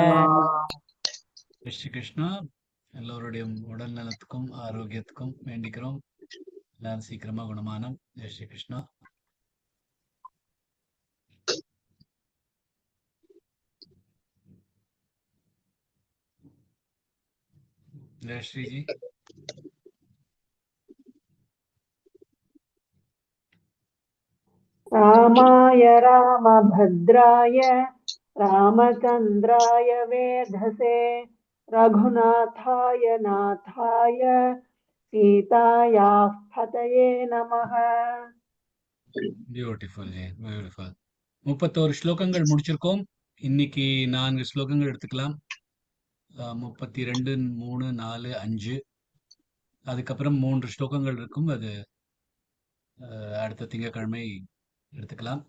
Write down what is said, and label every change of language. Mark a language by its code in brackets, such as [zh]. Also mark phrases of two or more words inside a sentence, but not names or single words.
[ta] ஸ்ரீ கிருஷ்ணா, எல்லோருடைய உடல் நலத்துக்கும் ஆரோக்கியத்துக்கும் வேண்டிக்கிறோம். எல்லாரும் சீக்கிரமா குணமானம். ஜெய் ஸ்ரீ கிருஷ்ணா. ஜெய் ஸ்ரீஜி. [sa] रामाय रामभद्राय रामचन्द्राय वेधसे रघुनाथाय नाथाय सीतायाः पतये नमः. [en] beautiful, beautiful. [ta] 31 ஸ்லோகங்கள் முடிச்சிருக்கோம். இன்னைக்கு 4 ஸ்லோகங்கள் எடுத்துக்கலாம். 32, 3, 4, 5. அதுக்கப்புறம் 3 ஸ்லோகங்கள் இருக்கும். அது அடுத்த திங்கட்கிழமை எடுத்துக்கலாம்.